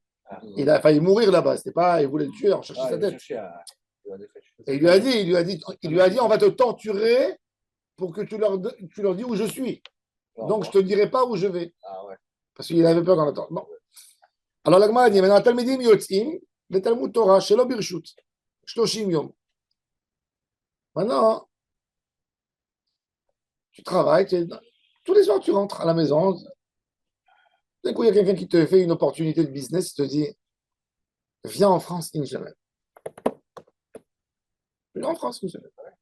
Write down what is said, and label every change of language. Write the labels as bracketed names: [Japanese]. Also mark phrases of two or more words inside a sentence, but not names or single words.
[French] Il a failli mourir là-bas. C'était pas, il voulait le tuer, en cherchait sa tête. Et il lui a dit, on va te torturer pour que tu leur dis où je suis. Donc, je ne te dirai pas où je vais. Ah ouais. Parce qu'il avait peur dans la torture. Bon. Alors, la Gemara dit, maintenant, [Hebrew] תלמידים יוצאים לתלמוד תורה שלא ברשות שלושים יום. [French] Maintenant, tu travailles, tous les soirs, tu rentres à la maison. D'un coup, il y a quelqu'un qui te fait une opportunité de business, il te dit, viens en France une semaine. Viens en France une semaine.